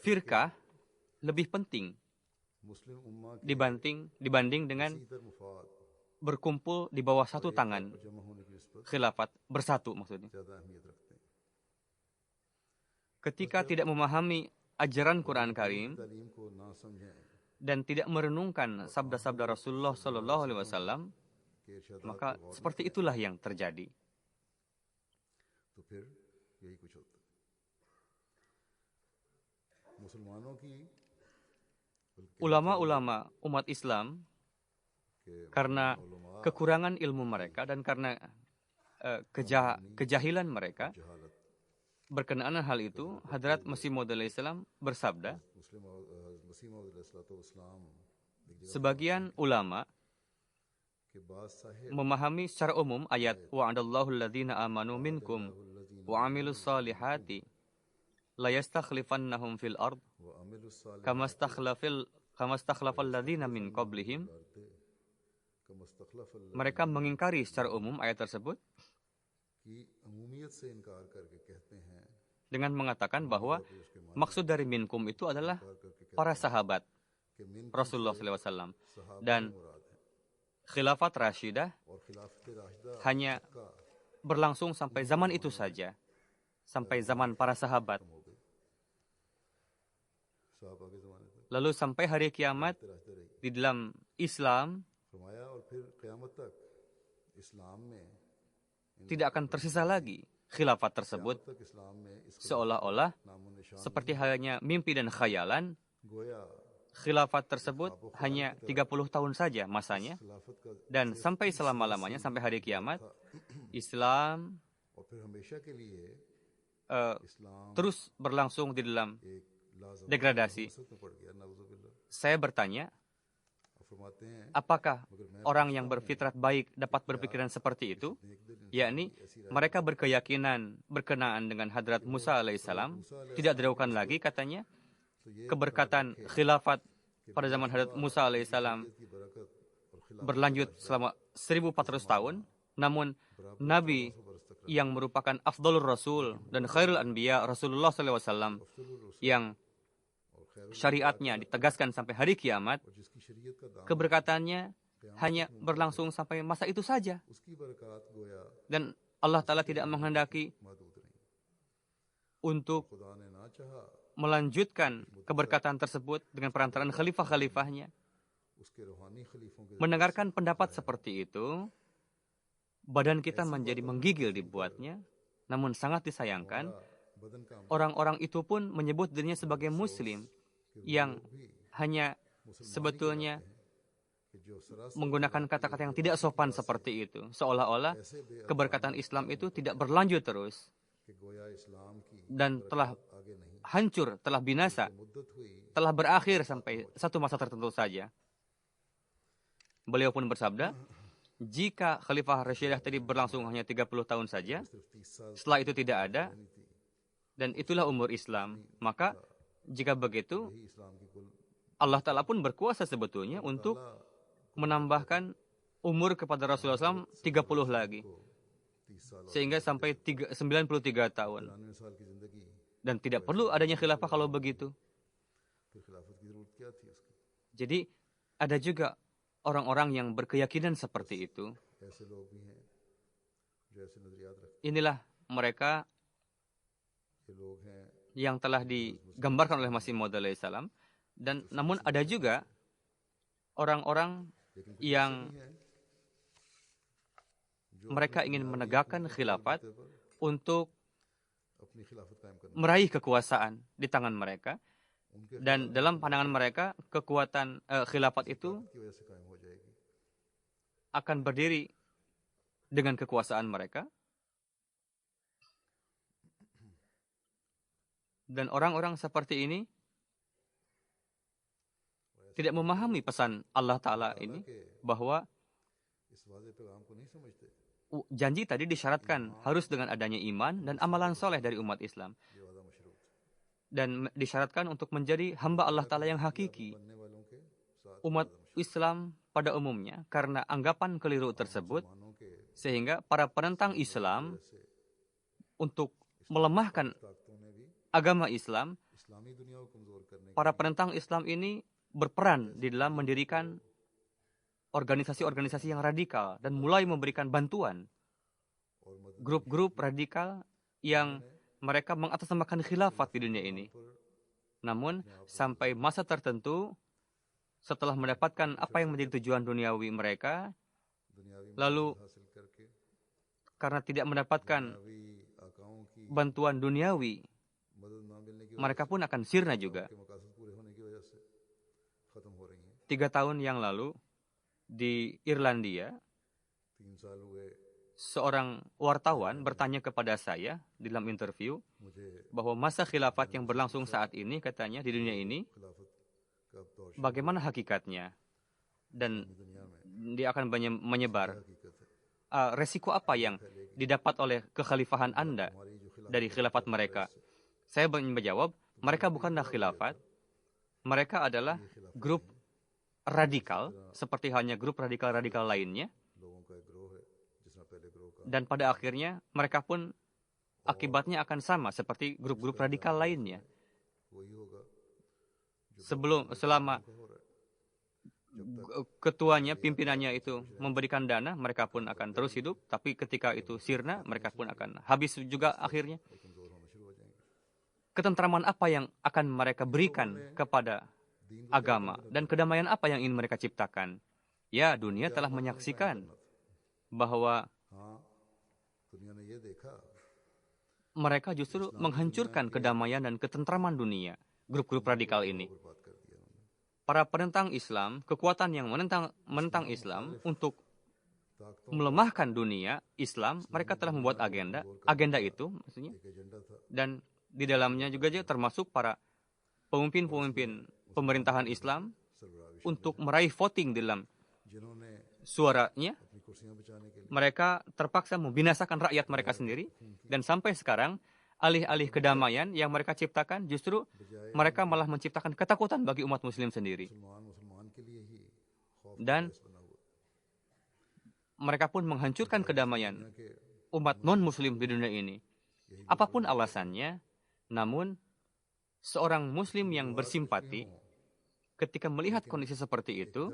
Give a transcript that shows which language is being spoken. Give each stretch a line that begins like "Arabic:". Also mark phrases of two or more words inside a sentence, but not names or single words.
Indonesian: firqah lebih penting
Urdu: مسلم امہ کے
Indonesian: dibanding dengan
Urdu: ادھر مفاد
Indonesian: berkumpul di bawah satu tangan
Urdu: اور جمع ہونے کی نسبت
Indonesian: khilafat, bersatu maksudnya.
Urdu: زیادہ اہمیت رکھتے ہیں.
Indonesian: Ketika tidak memahami ajaran Quran Karim
Urdu: تعلیم کو نہ سمجھیں
Indonesian: dan tidak merenungkan sabda-sabda Rasulullah
Arabic: صلى الله عليه وسلم,
Urdu: کہ ارشادات
Indonesian: maka
Urdu: کو غور
Indonesian: seperti itulah yang terjadi.
Urdu: تو پھر یہی کچھ ہوتا ہے۔ مسلمانوں کی بلکہ
Indonesian: Ulama-ulama umat Islam,
Urdu: کے
Indonesian: karena kekurangan ilmu mereka dan karena kejahilan mereka,
Urdu: جہالت
Indonesian: berkenaan hal itu, Hadrat Masih Maud
Arabic: عليه السلام
Indonesian: bersabda,
Urdu: مسلم مسیح موعود علیہ‌السلام ایک جگہ
Indonesian: sebagian ulama
Urdu: کے بعد صاحب
Indonesian: memahami secara umum ayat
Arabic: وعد الله الذين آمنوا منكم وعملوا الصالحات ليستخلفنهم في الأرض وعملوا الصالحات كما استخلف الذين من قبلهم.
Urdu: کا مستخلف
Indonesian: Mereka mengingkari secara umum ayat tersebut
Urdu: کی عمومیت سے انکار کرکے کہتے ہیں
Indonesian: dengan mengatakan bahwa maksud dari minkum itu adalah
Urdu: کرکے
Indonesian: para sahabat
Urdu: کہ من
Indonesian: Rasulullah SAW.
Urdu: صحابہ
Indonesian: Dan
Urdu: مراد ہے
Indonesian: khilafat Rashidah
Urdu: اور خلافت راشدہ
Indonesian: hanya berlangsung sampai zaman itu saja, sampai zaman para sahabat.
Urdu: ہو گئی صحابہ کے زمانے تک
Indonesian: Lalu sampai hari kiamat
Urdu: راشدہ رہی.
Indonesian: di dalam Islam
Urdu: فرمایا اور پھر قیامت تک اسلام میں
Indonesian: tidak akan tersisa lagi khilafat tersebut,
Urdu: تک اسلام میں اس کا
Indonesian: seolah-olah
Urdu: نام و نشان
Indonesian: seperti halnya mimpi dan khayalan.
Urdu: گویا
Indonesian: Khilafat tersebut hanya 30 tahun saja masanya,
Urdu: خلافت کا
Indonesian: dan sampai selama-lamanya, sampai hari kiamat, Islam
Urdu: اور پھر ہمیشہ کے لیے اسلام
Indonesian: terus berlangsung di dalam
Urdu: ایک لاجواب
Indonesian: degradasi.
Urdu: مسد میں پڑ گیا نعوذباللہ.
Indonesian: Saya bertanya,
Urdu: اور فرماتے ہیں
Indonesian: apakah orang yang berfitrat baik dapat berpikiran seperti itu? Yakni, mereka berkeyakinan berkenaan dengan Hadrat Musa alaihissalam, tidak diragukan lagi katanya, keberkatan khilafat pada zaman Hadrat Musa alaihissalam
Urdu: کی برکت اور خلافت
Indonesian: berlanjut selama 1400 tahun, namun Nabi yang merupakan
Arabic: أفضل الرسل
Indonesian: dan
Arabic: خير الأنبياء
Indonesian: Rasulullah SAW yang syariatnya ditegaskan sampai hari kiamat,
Urdu: اور جس کی شریعت کا دامن
Indonesian: keberkatannya hanya berlangsung sampai masa itu saja.
Urdu: اس کی برکت گویا
Indonesian: Dan Allah Ta'ala tidak menghendaki
Urdu: محدود نہیں.
Indonesian: untuk
Urdu: خدا نے نہ چاہا
Indonesian: melanjutkan keberkatan tersebut dengan perantaraan khalifah-khalifahnya.
Urdu: اس کے روحانی خلیفوں کے
Indonesian: Mendengarkan pendapat seperti itu, badan kita menjadi menggigil dibuatnya. Namun sangat disayangkan,
Urdu: بدن کا
Indonesian: orang-orang itu pun menyebut dirinya sebagai muslim yang hanya sebetulnya
Urdu: کہ جو سراسر
Indonesian: menggunakan kata-kata yang tidak sopan seperti itu. Seolah-olah keberkatan Islam itu tidak berlanjut terus
Urdu: کہ گویا اسلام کی
Indonesian: dan telah
Urdu: آگے نہیں
Indonesian: hancur, telah binasa,
Urdu: مدت ہوئی
Indonesian: telah berakhir sampai satu masa tertentu saja. Beliau pun bersabda, jika Khalifah Rashidah tadi berlangsung hanya 30 tahun saja,
Urdu: صرف 30 سال
Indonesian: setelah itu tidak ada,
Urdu: نہیں تھی.
Indonesian: dan itulah umur Islam, maka jika begitu,
Urdu: یہی اسلام کی کل
Indonesian: Allah Ta'ala pun berkuasa sebetulnya untuk menambahkan umur kepada Rasulullah SAW 30 lagi.
Urdu: 30 سال
Indonesian: Sehingga sampai 93 tahun.
Urdu: 99 سال کی زندگی
Indonesian: Dan tidak perlu adanya khilafah kalau begitu.
Urdu: پھر خلافت کی ضرورت کیا تھی اس کی.
Indonesian: Jadi ada juga orang-orang yang berkeyakinan seperti itu.
Urdu: ایسے لوگ بھی ہیں جو ایسے نظریات رکھتے
Indonesian: Inilah mereka
Urdu: ہیں۔ یہ لوگ ہیں
Indonesian: yang telah digambarkan oleh Masih Maud alaihissalam. Dan namun ada juga orang-orang
Urdu: لیکن کچھ
Indonesian: yang
Urdu: ایسے بھی ہیں جو
Indonesian: mereka ingin menegakkan khilafat
Urdu: مدعے پر
Indonesian: untuk
Urdu: اپنی خلافت قائم کرنے
Indonesian: meraih kekuasaan di tangan mereka.
Urdu: ان کے
Indonesian: Dan dalam pandangan mereka, kekuatan khilafat itu
Urdu: کی وجہ سے قائم ہو جائے گی.
Indonesian: akan berdiri dengan kekuasaan mereka. Dan orang-orang seperti ini tidak memahami pesan Allah Ta'ala ini bahwa
Urdu: اس واضح پیغام کو نہیں سمجھتے.
Indonesian: janji tadi disyaratkan harus dengan adanya iman dan amalan soleh dari umat Islam.
Urdu: یہ وعدہ مشروط
Indonesian: Dan disyaratkan untuk menjadi hamba Allah Ta'ala yang hakiki.
Urdu: بننے والوں کے ساتھ
Indonesian: Umat Islam pada umumnya, karena anggapan keliru tersebut,
Urdu: مانوں کے
Indonesian: sehingga para penentang Islam
Urdu: سے
Indonesian: untuk melemahkan
Urdu: طاقتوں نے بھی
Indonesian: agama Islam,
Urdu: اسلامی دنیا کو کمزور کرنے
Indonesian: para penentang Islam ini berperan di dalam mendirikan organisasi-organisasi yang radikal dan mulai memberikan bantuan
Urdu: اور مدد
Indonesian: grup-grup radikal yang mereka mengatasnamakan khilafat di dunia ini.
Urdu: پر
Indonesian: Namun sampai masa tertentu setelah mendapatkan apa yang menjadi tujuan duniawi mereka,
Urdu: دنیاوی
Indonesian: lalu
Urdu: مدد حاصل کرکے
Indonesian: karena tidak mendapatkan
Urdu: دنیاوی آقاؤں کی
Indonesian: bantuan duniawi,
Urdu: مدد نہ ملنے کی
Indonesian: mereka pun akan sirna juga.
Urdu: کے مقاصد پورے ہونے کی وجہ سے ختم ہو رہی ہیں.
Indonesian: 3 tahun yang lalu di Irlandia,
Urdu: 3 سال ہوئے
Indonesian: seorang wartawan bertanya kepada saya di dalam interview
Urdu: مجھے
Indonesian: bahwa masa khilafat yang berlangsung saat ini, katanya di dunia ini,
Urdu: خلافت کا اب دور
Indonesian: bagaimana hakikatnya? Dan
Urdu: دنیا میں
Indonesian: dia akan menyebar
Urdu: حقیقت ہے.
Indonesian: resiko apa yang didapat oleh kekhalifahan Anda
Urdu: ہماری جو خلافت
Indonesian: dari khilafat mereka. Saya menjawab, mereka bukanlah khilafat, mereka adalah grup radikal seperti halnya grup radikal-radikal lainnya,
Urdu: لوگوں کا ایک گروہ ہے جس نے پہلے گروہ کا
Indonesian: dan pada akhirnya mereka pun akibatnya akan sama seperti grup-grup radikal lainnya.
Urdu: وہی ہوگا
Indonesian: Selama
Urdu: جو ہو رہا ہے.
Indonesian: ketuanya, pimpinannya itu memberikan dana, mereka pun akan terus hidup, tapi ketika itu sirna, mereka pun akan habis juga akhirnya.
Urdu: یہ کمزور ہونا شروع ہو جائیں گے.
Indonesian: Ketentraman apa yang akan mereka berikan kepada agama dan kedamaian apa yang ingin mereka ciptakan? Ya, dunia telah menyaksikan bahwa
Urdu: ہاں دنیا نے یہ دیکھا
Indonesian: mereka justru menghancurkan kedamaian dan ketentraman dunia, grup-grup radikal ini.
Urdu: برباد کر دیا انہوں نے.
Indonesian: Para penentang Islam, kekuatan yang menentang Islam untuk
Urdu: طاقتوں
Indonesian: melemahkan dunia Islam, mereka telah membuat agenda itu maksudnya,
Urdu: ایک ایجنڈا تھا
Indonesian: dan di dalamnya juga termasuk para pemimpin-pemimpin pemerintahan Islam
Urdu: سربراہ
Indonesian: untuk meraih voting dalam
Urdu: جنہوں نے
Indonesian: suaranya.
Urdu: اپنی کرسیاں بچانے کے لیے
Indonesian: Mereka terpaksa membinasakan rakyat mereka sendiri, dan sampai sekarang alih-alih kedamaian yang mereka ciptakan, justru mereka malah menciptakan ketakutan bagi umat muslim sendiri.
Urdu: مسلمان کے لیے ہی خوف
Indonesian: Dan
Urdu: بنا ہوا
Indonesian: mereka pun menghancurkan kedamaian
Urdu: دنیا کے
Indonesian: umat non-muslim di dunia ini. Apapun alasannya, namun seorang muslim yang bersimpati ketika melihat kondisi seperti itu,